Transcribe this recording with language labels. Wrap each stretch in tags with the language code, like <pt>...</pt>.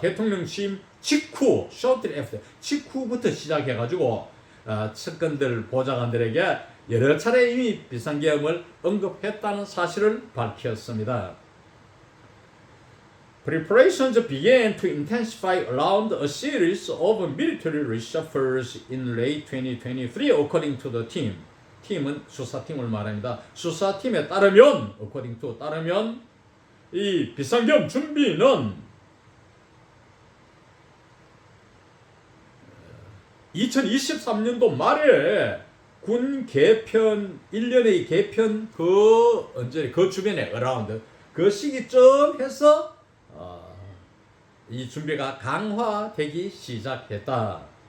<ko>대통령 취임 직후, shortly after, 직후부터 시작해가지고 측근들, 보좌관들에게 여러 차례 이미 비상계엄을 언급했다는 사실을 밝혔습니다.</ko> <en>Preparations began to intensify around a series of military reshuffles in late 2023, according to the team.</en> <ko>팀은 수사팀을 말합니다. 수사팀에 따르면, according to 따르면 이 비상계엄 준비는 2023년도 말에 군 개편 1년의 개편 그 주변에 around 그 시기쯤 해서 이 준비가 강화되기 시작했다.</ko>